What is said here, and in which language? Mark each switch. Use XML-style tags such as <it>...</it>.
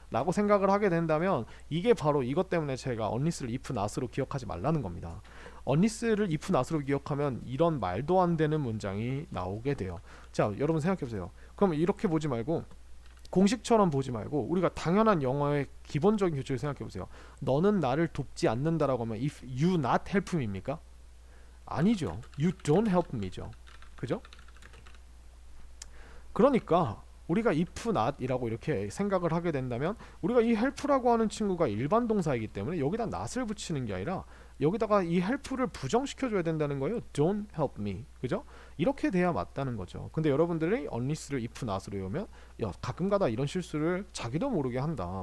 <ko>라고 생각을 하게 된다면 이게 바로 이것 때문에 제가 unless를 if not으로 기억하지 말라는 겁니다. unless를 if not으로 기억하면 이런 말도 안 되는 문장이 나오게 돼요. 자, 여러분 생각해보세요. 그럼 이렇게 보지 말고 공식처럼 보지 말고 우리가 당연한 영어의 기본적인 규칙을 생각해보세요. 너는 나를 돕지 않는다라고 하면</ko> <en>if you not help me</en> <ko>입니까? 아니죠.</ko> <en>You don't help me</en> <ko>죠. 그죠? 그러니까 우리가 if not이라고 이렇게 생각을 하게 된다면 우리가 이 help라고 하는 친구가 일반 동사이기 때문에 여기다 not을 붙이는 게 아니라 여기다가 이 help를 부정시켜줘야 된다는 거예요.</ko> <en>Don't help me.</en> <ko>그죠? 이렇게 돼야 맞다는 거죠. 근데 여러분들이 unless를 if not으로 외우면 야, 가끔가다 이런 실수를 자기도 모르게 한다.</ko>